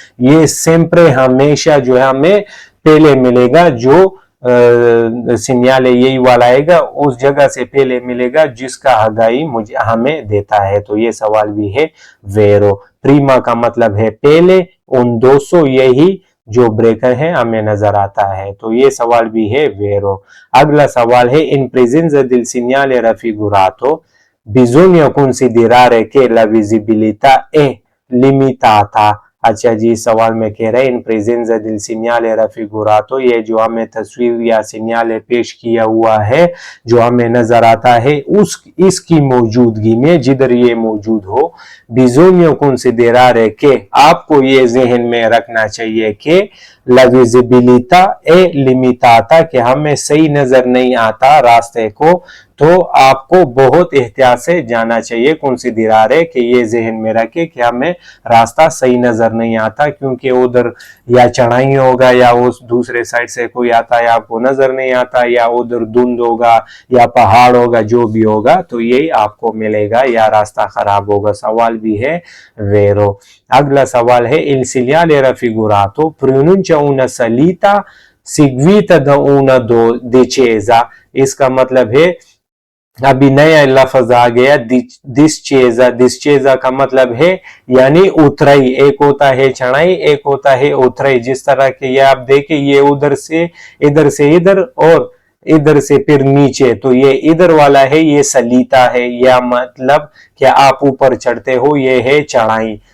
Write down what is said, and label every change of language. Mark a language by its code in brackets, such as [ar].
[hi] ये सिंपरे हमेशा जो है हमें पहले मिलेगा, जो सिग्नल यही वाला आएगा उस जगह से पहले मिलेगा जिसका हगाई मुझे हमें देता है। तो ये सवाल भी है वेरो। प्रीमा का मतलब है पहले, उन 200 यही जो ब्रेकर है हमें नजर आता है। तो ये सवाल भी है वेरो। अगला सवाल है इन [it] presenza del segnale raffigurato bisogna considerare che la visibilità è limitata। [hi] अच्छा जी, सवाल में कह रहे हैं [it] इन प्रेजेंस दिल सिग्नल रफिगुरातो, [hi] ये जो हमें तस्वीर या सिग्नल पेश किया हुआ है जो हमें नजर आता है इसकी मौजूदगी में, जिधर ये मौजूद हो, [it] बिजोनियो कंसिडरारे [hi] के आपको ये जहन में रखना चाहिए कि [it] ला विजिबिलिटा ए लिमिटाता, [hi] कि हमें सही नजर नहीं आता रास्ते को, तो आपको बहुत एहतियात से जाना चाहिए। कंसिडरारे कि ये जहन में रखे कि हमें रास्ता सही नजर नहीं आता, क्योंकि उधर या चढ़ाई होगा या उस दूसरे साइड से कोई आता है आपको नजर नहीं आता, या उधर धुंध होगा या पहाड़ होगा, जो भी होगा तो यही आपको मिलेगा या रास्ता खराब होगा। सवाल भी है वेरो। अगला सवाल है [it] il segnale raffigurato pronuncia una salita seguita da una discesa। [hi] इसका मतलब है अभी नया लफ्ज आ गया डिस्चेजा। डिस्चेजा का मतलब है यानी उतराई, एक होता है चढ़ाई, एक होता है उतराई। जिस तरह के ये आप देखें, ये उधर से इधर और इधर से फिर नीचे, तो ये इधर वाला है ये सलीता है, या मतलब कि आप ऊपर चढ़ते हो ये है चढ़ाई।